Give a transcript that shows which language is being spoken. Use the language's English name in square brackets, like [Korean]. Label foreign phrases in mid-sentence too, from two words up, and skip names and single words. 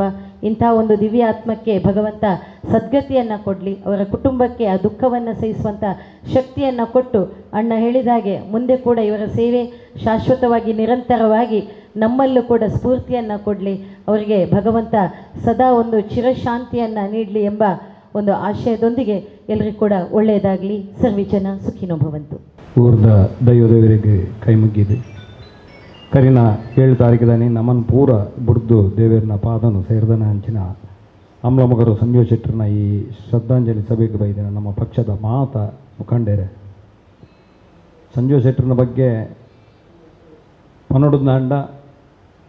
[Kannada] ಇಂಥ ಒಂದು ದಿವ್ಯ ಆತ್ಮಕ್ಕೆ ಭಗವಂತ ಸದ್ಗತಿಯನ್ನು ಕೊಡಲಿ, ಅವರ ಕುಟುಂಬಕ್ಕೆ ಆ ದುಃಖವನ್ನು ಸಹಿಸುವಂಥ ಶಕ್ತಿಯನ್ನು ಕೊಟ್ಟು ಅಣ್ಣ ಹೇಳಿದಾಗೆ ಮುಂದೆ ಕೂಡ ಇವರ ಸೇವೆ ಶಾಶ್ವತವಾಗಿ ನಿರಂತರವಾಗಿ ನಮ್ಮಲ್ಲೂ ಕೂಡ ಸ್ಫೂರ್ತಿಯನ್ನು ಕೊಡಲಿ, ಅವರಿಗೆ ಭಗವಂತ ಸದಾ ಒಂದು ಚಿರಶಾಂತಿಯನ್ನು ನೀಡಲಿ ಎಂಬ ಒಂದು ಆಶಯದೊಂದಿಗೆ ಎಲ್ಲರಿಗೂ ಕೂಡ ಒಳ್ಳೆಯದಾಗಲಿ. [Sanskrit] ಸರ್ವೇ ಜನ ಸುಖಿನೋ ಭವಂತು. [Tulu] ಊರ್ದ ದೈವದೇವರಿಗೆ ಕೈ ಮುಗ್ಗಿದೆ ಕರಿನ 7 ತಾರೀಕಿದಾನೆ ನಮ್ಮನ್ನು ಪೂರ ಬುಡ್ದು ದೇವರನ್ನ ಪಾದನು ಸೇರಿದನ ಹಂಚಿನ ಅಮ್ಲಮೊಗರು ಸಂಜೀವ ಶೆಟ್ಟರ್ನ ಈ ಶ್ರದ್ಧಾಂಜಲಿ ಸಭೆಗೆ ಬೈದಿನ ನಮ್ಮ ಪಕ್ಷದ ಮಾತ ಮುಖಂಡರೆ. ಸಂಜೀವ ಶೆಟ್ಟರ್ನ ಬಗ್ಗೆ ಪನ್ನೊಡುದ ಅಂಡ